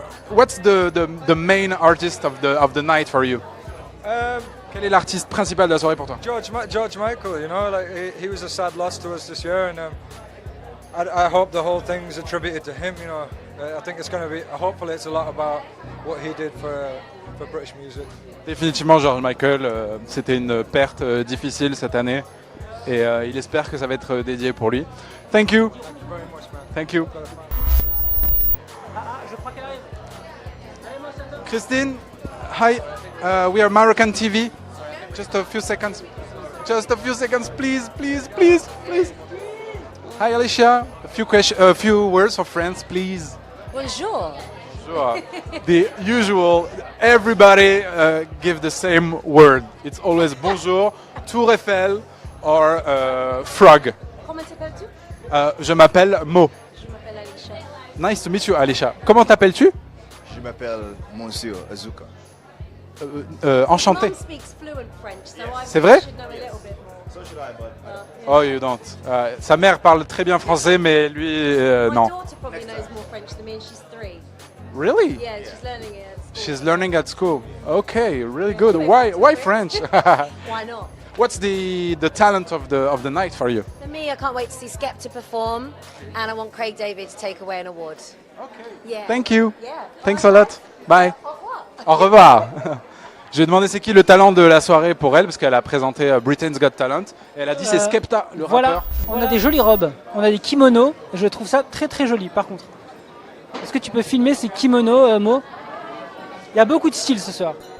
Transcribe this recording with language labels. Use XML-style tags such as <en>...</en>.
<en>What's the main artist of the night for you?</en> <fr>Quel est l'artiste principal de la soirée pour toi?</fr> <en>George Michael, you know, like he was a sad loss to us this year, and I hope the whole thing's attributed to him. You know, I think it's going to be. Hopefully, it's a lot about what he did for British music.</en> <fr>Définitivement, George Michael. C'était une perte difficile cette année, et il espère que ça va être dédié pour lui.</fr> <en>Thank you. Thank you very much, man. Thank you.</en> <fr>Je crois qu'elle arrive.</fr> <en>Christine, hi. We are Moroccan TV. Just a few seconds. Just a few seconds, please, please, please, please. Hi, Alicia. A few words for France, please.</en> <fr>Bonjour.</fr> <en>Sure. The usual. Everybody give the same word. It's always bonjour, Tour Eiffel, or frog.</en> <fr>Comment t'appelles-tu? Je m'appelle Mo. Je m'appelle Alicia.</fr> <en>Nice to meet you, Alicia.</en> <fr>Comment t'appelles-tu? Je m'appelle Monsieur Azuka. Enchanté.</fr> <en>Mom speaks fluent French, so I</en> <fr>C'est vrai?</fr> <en>should know a little bit more. So should I, bud. Oh, you don't.</en> <fr>Sa mère parle très bien français, mais lui,</fr> <en>My</en> <fr>non.</fr> <en>daughter probably knows more French than me, and she's 3. Really? Yeah, she's learning it at school. She's learning at school. Okay, really good. Why French? Why not? What's the talent of the night for you? For me, I can't wait to see Skepta perform, and I want Craig David to take away an award. Okay. Yeah. Thank you. Yeah. Thanks a lot. Bye.</en> <fr>Au revoir. Au revoir. Je lui ai demandé c'est qui le talent de la soirée pour elle, parce qu'elle a présenté Britain's Got Talent. Et elle a dit c'est Skepta, le Voilà, rappeur. on a des jolies robes, on a des kimonos, je trouve ça très très joli par contre. Est-ce que tu peux filmer ces kimonos, Mo? Il y a beaucoup de style ce soir.</fr>